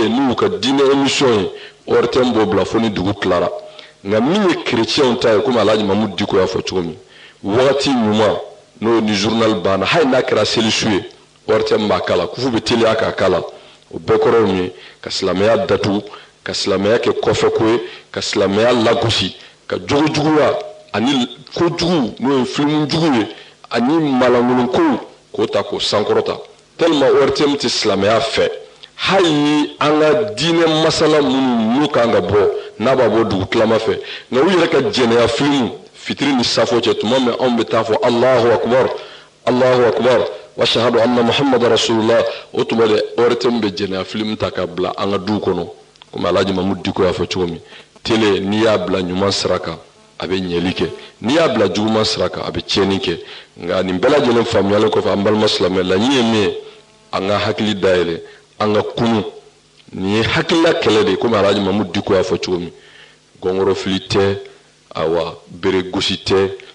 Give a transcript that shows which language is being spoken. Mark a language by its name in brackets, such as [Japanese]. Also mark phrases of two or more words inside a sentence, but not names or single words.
[Bambara] yen n'u ka diinɛ émission ye ORTM b'o bila fo ni dugu tilara nka min ye chrétienw ta ye komi Alhaji Mamudu Diko y'a fɔ cogo min wagati ɲuman n'o ni journal banna hali n'a kɛra selisu ye ORTM b'a kala kufu bɛ teliya k'a kala o bɛɛ kɔrɔ ye mun ye ka silamɛya datugu ka silamɛya kɛ kɔfɛko ye ka silamɛya lagosi ka jogojuguya ani kojugu n'o ye filimujugu ye ani malaŋolonkow k'o ta k'o sankɔrɔta tellement ORTM tɛ silamɛya fɛ hali an ka diinɛ masala minnu n'u kan ka bɔ n'a b'a bɔ dugu tilama fɛ nka u yɛrɛ ka jɛnɛya filimu fitiri ni safo cɛ tuma min anw bɛ taa fɔ [Arabic] الله أكبر الله أكبر و أشهد أن محمد رسول الله [Bambara] o tuma de ORTM bɛ jɛnɛya filimu ta ka bila an ka duw kɔnɔ komi Alhaji Mamudu Diko y'a fɔ cogo min télé n'i y'a bila ɲuman sira kan a bɛ ɲɛli kɛ n'i y'a bila juguman sira kan a bɛ tiɲɛni kɛ nka nin bɛɛ lajɛlen faamuyalen kɔfɛ an balima silamɛ laɲini ye min ye an ka hakili dayɛlɛ an ka kunu nin ye hakilila kɛlɛ de komi Alhaji Mamudu Diko y'a fɔ cogo min gɔngɔrɔfili tɛ awa bere gosi tɛ nin